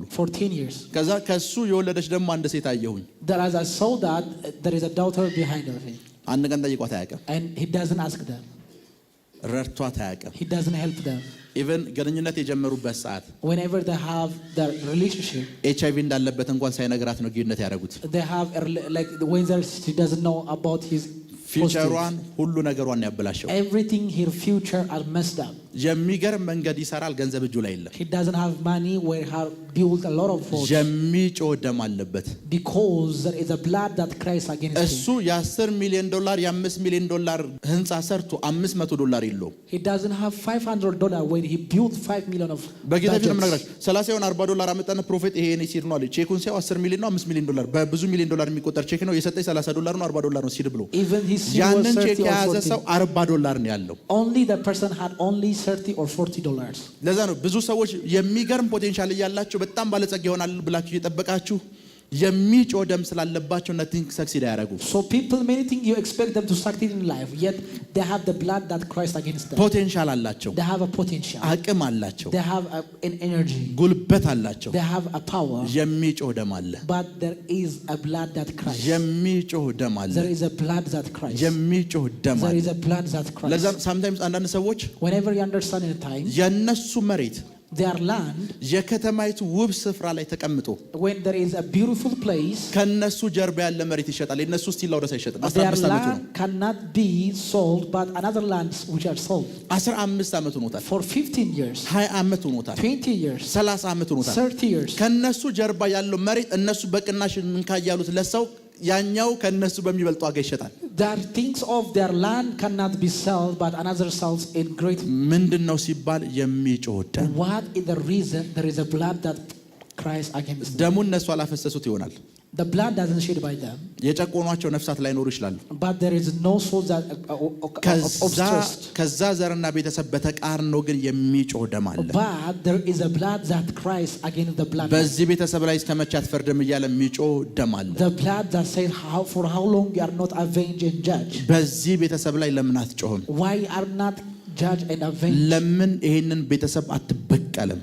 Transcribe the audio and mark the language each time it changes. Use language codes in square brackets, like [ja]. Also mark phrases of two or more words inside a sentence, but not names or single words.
[en] For 10 years. [am] ከዛ ከሱ የወለደች ደግሞ አንድ ሴት አየሁኝ። [en] That as I saw that there is a daughter behind of him. [am] አንድ ቀን ጠይቋት አያውቅም። [en] And he doesn't ask them. [am] ረድቷት አያውቅም። [en] He doesn't help them. [am] ኢቨን ግንኙነት የጀመሩበት ሰዓት [en] Whenever they have their relationship, [am] ኤችአይቪ እንዳለበት እንኳን ሳይነግራት ነው ግንኙነት ያደረጉት። [en] they have like when she doesn't know about his [am] ፊውቸሯን ሁሉ ነገሯን ያበላሸው። [en] everything her future are messed up. [am] የሚገርም መንገድ ይሰራል፣ ገንዘብ እጁ ላይ የለም። [en] He doesn't have money where her build a lot of fortune. [am] የሚጮህ ደም አለበት። [en] Because there is a blood that cries against [am] እሱ [en] him. [am] የ10 ሚሊዮን ዶላር የ5 ሚሊዮን ዶላር ህንጻ ሰርቶ 500 ዶላር የለውም። [en] He doesn't have $500 when he built 5 million of [am] በጌታ ፊት ነው [en] budgets. [am] የምነግራችሁ። 30 ይሆን 40 ዶላር አመጣና ፕሮፌት ይሄ እኔ ሲድ ነው አለ። ቼኩን ሲያው 10 ሚሊዮን ነው 5 ሚሊዮን ዶላር በብዙ ሚሊዮን ዶላር የሚቆጠር ቼክ ነው የሰጠኝ 30 ዶላር ነው 40 ዶላር ነው ሲድ ብሎ [en] Even his seed was [am] ያንን ቼክ [en] 30 or [am] የያዘ [en] 40. [am] ሰው 40 ዶላር ነው ያለው። [en] Only the person had only $30 or $40. [am] ለዛ ነው ብዙ ሰዎች የሚገርም ፖቴንሻል እያላቸው በጣም ባለጸጋ ይሆናል ብላችሁ እየጠበቃችሁ የሚጮህ ደም ስላለባቸው [en] nothing succeed [am] አያደርጉም። [en] So people many think you expect them to succeed in life, yet they have the blood that cries against them. [am] ፖቴንሻል አላቸው፣ [en] They have a potential. [am] አቅም አላቸው፣ [en] They have an energy. [am] ጉልበት አላቸው። [en] They have a power. [am] የሚጮህ ደም አለ። [en] But there is a blood that cries. [am] የሚጮህ ደም አለ። [en] There is a blood that cries. [am] የሚጮህ ደም [en] There [am] አለ። [en] is a blood that cries. [am] ለዛ sometimes አንዳንድ ሰዎች [en] Whenever you understand in a time, [am] የነሱ መሬት [en] their land, [am] የከተማይቱ ውብ ስፍራ ላይ ተቀምጦ [en] when there is a beautiful place, [am] ከነሱ ጀርባ ያለ መሬት ይሸጣል። የነሱ ስቲል ወደሳ ይሸጣል። [en] their [am] 15 ዓመቱ ነው። [en] land cannot be sold, but another lands which are sold [am] 15 ዓመቱ ሆኖታል። [en] for 15 years, [am] 20 ዓመቱ ሆኖታል። [en] 20 years, [am] 30 ዓመቱ ሆኖታል። [en] 30 years. [am] ከነሱ ጀርባ ያለው መሬት እነሱ በቅናሽ እንካ ያሉት ለሰው ያኛው ከነሱ በሚበልጥ ዋጋ ይሸጣል። [en] That things of their land cannot be sold, but another sells in great. [am] ምንድነው ሲባል የሚጮህ ደም። [en] What is the reason? There is a blood that cries against them. [am] ደሙን እነሱ አላፈሰሱት ይሆናል። [en] The blood doesn't shed by them, [am] የጨቆኗቸው ነፍሳት ላይኖሩ ይችላሉ። [en] but there is no soul that obstructs. [am] ከዛ ዘርና ቤተሰብ በተቃርነው ግን የሚጮህ ደም አለ። [en] But there is a blood that cries against the blood. [am] በዚህ ቤተሰብ ላይ እስከመቼ አትፈርድም እያለ የሚጮህ ደም አለ። [en] The blood that says for how long you are not avenged and judged. [am] በዚህ ቤተሰብ ላይ ለምን አትጮህም? [en] Why you are not judged and avenged? [am] ለምን ይሄንን ቤተሰብ አትበቀልም?